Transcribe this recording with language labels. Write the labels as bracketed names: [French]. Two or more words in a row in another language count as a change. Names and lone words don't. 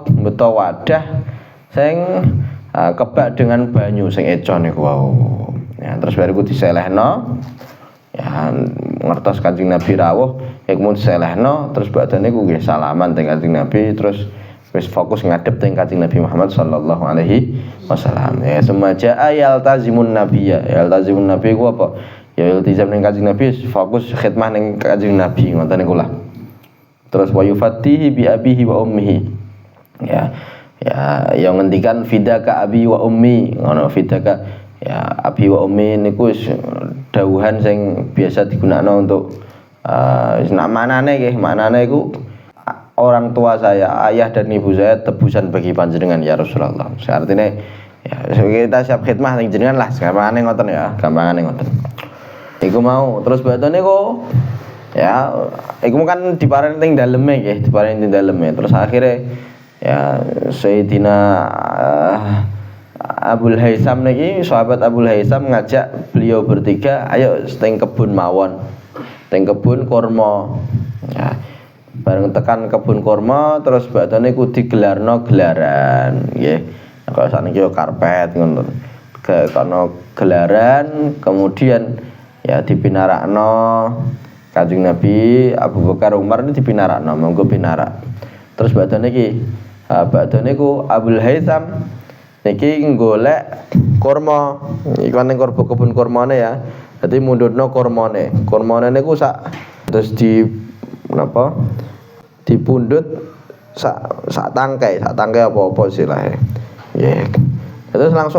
[Javanese] Mbeto wadah sing kebak dengan banyu sing eco niku wau. Ya terus bariku diselehno. Ya ngertos Kanjeng Nabi rawuh, iku diselehno terus badane ku nggih salaman teng Kanjeng Nabi terus wis fokus ngadep teng Kanjeng Nabi Muhammad [Arabic] صلى الله عليه وسلم. [Javanese] Ya semaja [Arabic] يلتزم النبي. يلتزم النبي [Javanese] ku apa? Ya iltizam ning Kanjeng Nabi fokus khidmah ning Kanjeng Nabi ngoten niku lah. Terus [Arabic] ويفتيه بأبيه وأمه. [Javanese] Ya yang ngendikan [Arabic] فداك أبي وأمي [Javanese] ngono [Arabic] فداك يا أبي وأمي [Javanese] niku wis dawuhan sing biasa digunakno untuk nak manane nggih maknane iku [Indonesian] orang tua saya ayah dan ibu saya tebusan bagi [Javanese] panjenengan ya Rasulullah. [Indonesian] Artinya ya kita siap [Javanese] khidmah ning jenengan lah gampangane ngoten ya gampangane ngoten iku mau terus batone kok ya iku kan diparani ning daleme nggih diparani ning daleme terus akhirnya ya Sayyidina Abul Haisam niki sahabat Abul Haisam ngajak [Indonesian] beliau bertiga [Javanese] ayo teng kebun mawon teng kebun kurma ya bareng tekan kebun kurma terus badane ku digelarno gelaran nggih kok sakniki yo karpet ngono karena gelaran kemudian ya dipinarakno Kanjeng Nabi Abu Bakar Umar ini dipinarakno monggo pinarak terus badane iki badane ku Abul Haisam niki golek kurma iku ning kebun kurmane ya dadi mundutno kurmane niku sak terus di napa dipundhut sak tangkai apa-apa silahe nggih terus langsung